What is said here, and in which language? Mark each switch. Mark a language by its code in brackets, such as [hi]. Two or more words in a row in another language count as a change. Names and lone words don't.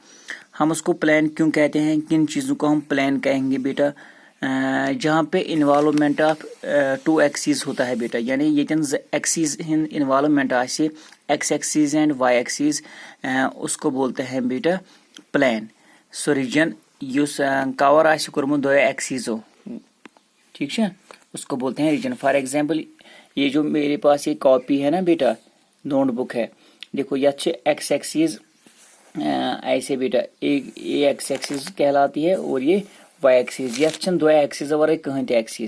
[hi] हम उसको प्लान क्यों कहते हैं, किन चीज़ों को हम प्लान कहेंगे बेटा? जहाँ पे [en] involvement of two axis [hi] होता है बेटा, यानी ये [en] axis involvement [hi] आसे [en] X axis and Y axis, [hi] उसको बोलते हैं बेटा प्लान। [ks] सो रीजन युस कवर आसे कोर्मुत दो एक्सिसो, [hi] ठीक है, उसको बोलते हैं [ks] रीजन। [en] for example, [hi] ये जो मेरे पास ये कॉपी है ना बेटा, नोटबुक है, देखो ये अच्छे [en] X axis [hi] ऐसे बेटा, एक ये [en] X axis [hi] कहलाती है और ये [en] Y axis, [hi] ये अच्छे दो एक्सिस और कहीं एक्सिस।